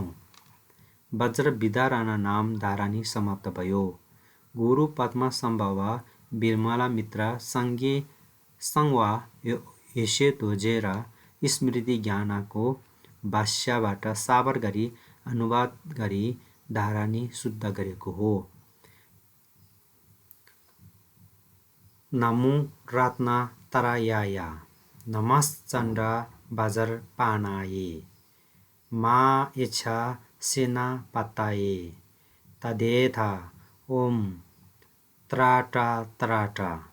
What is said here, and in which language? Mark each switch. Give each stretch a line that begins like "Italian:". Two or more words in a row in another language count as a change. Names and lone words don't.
Nepali: वज्र विद्याराना नाम धारानी समाप्त भयो। गुरु पद्मा सम्भव बिरमला मित्र सङ्गे सङ्वा येशे दोजे र स्मृति ज्ञानको भाष्यबाट साबर गरी अनुवाद गरी धारानी शुद्ध गरेको हो।
Sanskrit: नमो रत्न तरायाय नमश्चण्ड बजर पानाये मा इच्छा सेना पताये तदेथा ओम त्राटा त्राटा